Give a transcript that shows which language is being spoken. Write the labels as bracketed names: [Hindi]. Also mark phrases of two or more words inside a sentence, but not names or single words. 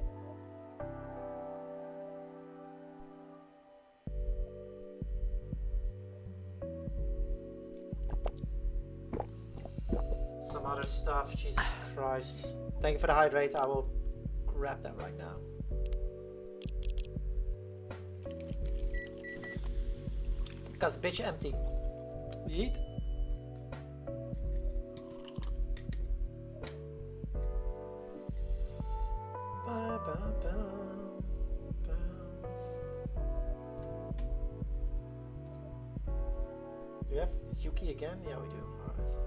[English] Some other stuff, Jesus Christ. Thank you for the hydrate, I will grab that right now. Cause bitch empty. Yeet. Ba, ba, ba, ba. Do we have Yuki again? Yeah, we do. Alright.